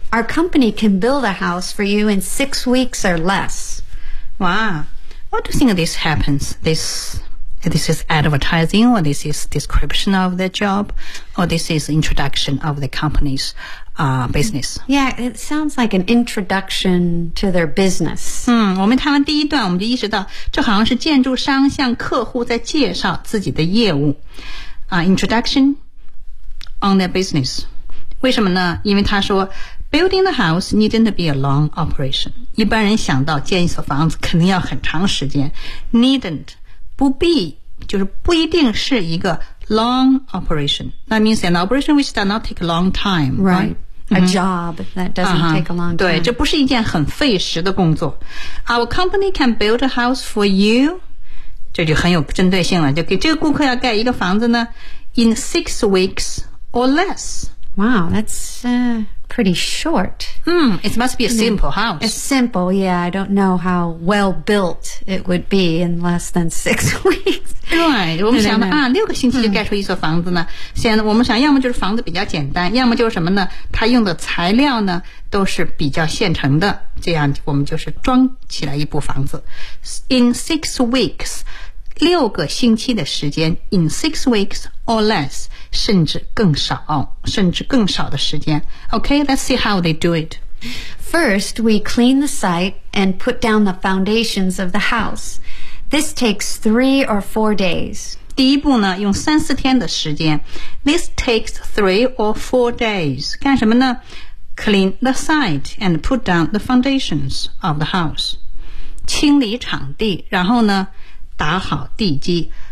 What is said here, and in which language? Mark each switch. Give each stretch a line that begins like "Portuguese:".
English: Our company can build a house for you in 6 weeks or less. Wow. What do you think this happens? This is advertising, or this is description of the job, or this is introduction of the company's business. Yeah, it sounds like an introduction to their business.
Chinese: 我们看完第一段，我们就意识到，这好像是建筑商向客户在介绍自己的业务。
English: Introduction on their business.
Chinese: 为什么呢？因为他说
English: building the house needn't be a long operation.
Chinese: 一般人想到建一所房子肯定要很长时间。 Needn't. 不必就是不一定是一个 long operation.
English: That means an operation which does not take a long time. Right. A job that doesn't take a long time.
Chinese: 对，这不是一件很费时的工作。
English: Our company can build a house for you.
Chinese: 这就很有针对性了。就给这个顾客要盖一个房子呢
English: in 6 weeks or less. Wow, that's pretty short. It must be a simple house. It's simple, yeah. I don't know how well built it would be in less than 6 weeks.
Chinese: 对，我们想的啊，六个星期就盖出一所房子呢。现在我们想，要么就是房子比较简单，要么就是什么呢？它用的材料呢都是比较现成的，这样我们就是装起来一部房子。
English: In 6 weeks,
Chinese: 六个星期的时间
English: ，in 6 weeks or less.
Chinese: 甚至更少的时间。
English: Okay, let's see how they do it. First, we clean the site and put down the foundations of the house. This takes 3 or 4 days.
Chinese: 第一步呢，用3-4天的时间。
English: This takes 3 or 4 days.
Chinese: 干什么呢
English: ？Clean the site and put down the foundations of the house.
Chinese: 清理场地，然后呢，打好地基。